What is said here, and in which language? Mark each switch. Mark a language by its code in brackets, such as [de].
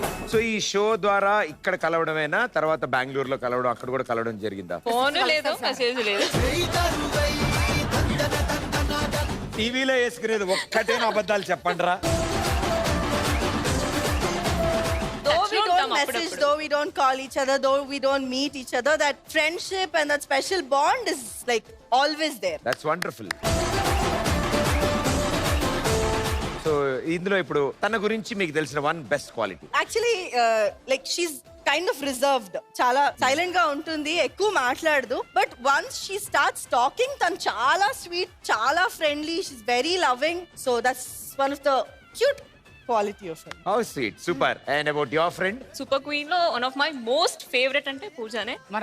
[te] So ఈ show ద్వారా ఇక్కడ కలవడమేనా, తర్వాత బెంగళూరులో కలవడం, అక్కడ కూడా కలవడం జరిగిందా? ఫోన్ లేదు, మెసేజ్ లేదు. టీవీలో వేసుకునేది ఒక్కటేనా అబద్ధాలు చెప్పండి రా. [en] Though we don't [te] ఉంటాం [en] message, [te] అప్పుడప్పుడు. [en] though we don't call each other, though we don't meet each other, that friendship and that special bond is like always there. That's wonderful. [te] So ఇందులో ఇప్పుడు తన గురించి మీకు తెలిసిన one best quality. [en] Actually, like she's kind of reserved. [te] చాలా silent గా ఉంటుంది, ఎక్కువ మాట్లాడదు. [en] but once she starts talking, [te] తను చాలా స్వీట్, చాలా friendly, [en] She's very loving. So that's one of the cute quality of her. How sweet, super. And about your friend? [te] Super queen లో [en] one of my most favourite [te] అంటే పూజానే.